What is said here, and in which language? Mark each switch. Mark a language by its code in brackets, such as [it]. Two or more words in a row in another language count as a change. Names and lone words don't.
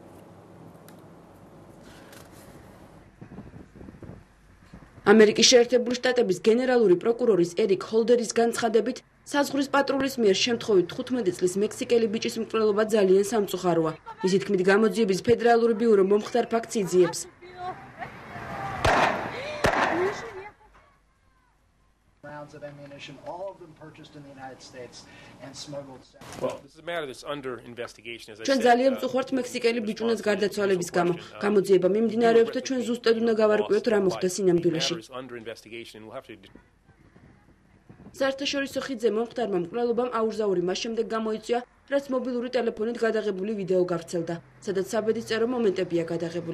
[ka] ამერიკის შეერთებული შტატების გენერალური პროკურორის ერიკ ჰოლდერის განცხადებით, საზღვრის პატრულის მიერ შემთხვევით 15 წლის მექსიკელი ბიჭის მკვლელობა ძალიან სამწუხაროა. მისი თქმით, გამოძიების ფედერალური ბიურო მომხდარ ფაქტს იძიებს. [en] Of ammunition, all of them purchased in the United States and smuggled. Well, this is a matter that's under investigation, as I said. [ka] ჩვენ ძალიან მწუხართ მექსიკელი ბიჭუნას გარდაცვალების გამო. გამოძიება მიმდინარეობს და ჩვენ ზუსტად უნდა გავარკვიოთ რა მოხდა სინამდვილეში. საერთაშორისო ხიდზე მომხდარმა მკვლელობამ აურზაური მას შემდეგ გამოიწვია, რაც მობილური ტელეფონით გადაღებული ვიდეო გავრცელდა, სადაც საბედისწერო მომენტებია გადაღებული.